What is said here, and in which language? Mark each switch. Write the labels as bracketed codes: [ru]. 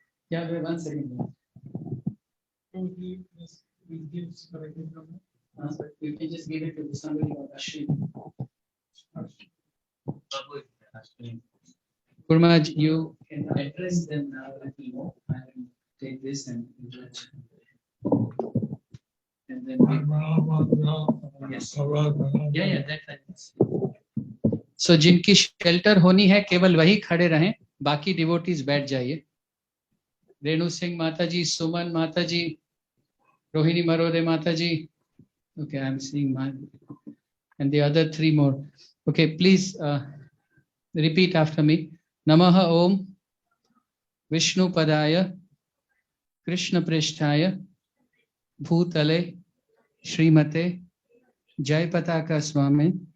[en] Yeah, wait 1 second. You can just give it to somebody or Ashwin. Gurumaj, you can address them now. Let me know. I will take this and then yes. Yeah, that's so [hi] जिनकी shelter होनी है केवल वही खड़े रहें, बाकी devotees बैठ जाइए. रेणु सिंह माता जी, सुमन माता जी, रोहिणी मरोदे माता जी. [en] Okay, I'm seeing mine and the other 3 more. Okay, please repeat after me. [sa] Namaha Om Vishnu Padaya Krishna Prishtaya Bhutale Srimate Jai Pataka Swami